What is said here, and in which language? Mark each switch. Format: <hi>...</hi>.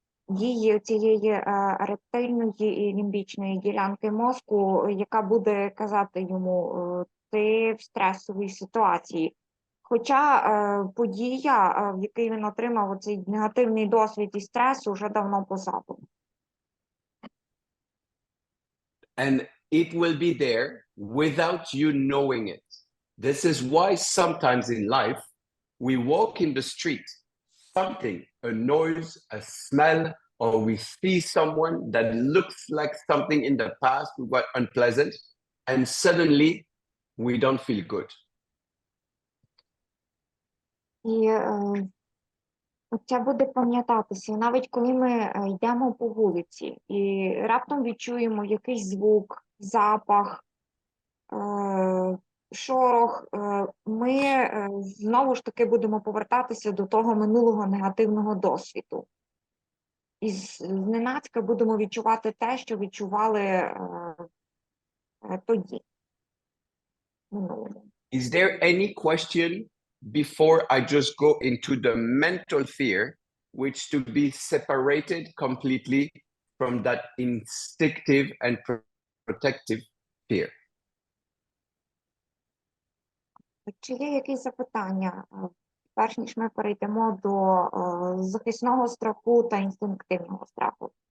<uk>дії цієї рептильної і лімбічної ділянки мозку, яка буде казати йому, ти в стресовій ситуації. Хоча подія, в якій він отримав оцей негативний досвід і стрес, уже давно позаду.</uk> <en>And it will be there without you knowing it. This is why sometimes in life, we walk in the street, something, a noise, a smell, or we see someone that looks like something in the past was unpleasant, and suddenly we don't feel good.</en> <uk>І це буде пам'ятатися, навіть коли ми йдемо по вулиці і раптом відчуємо якийсь звук, запах, шорох, ми знову ж таки будемо повертатися до того минулого негативного досвіду. І зненацька будемо відчувати те, що відчували тоді, минулому.</uk> <en>Is there any question before I just go into the mental fear, which to be separated completely from that instinctive and protective fear?</en> <uk>Чи є якісь запитання, перш ніж ми перейдемо до захисного страху та інстинктивного страху?</uk>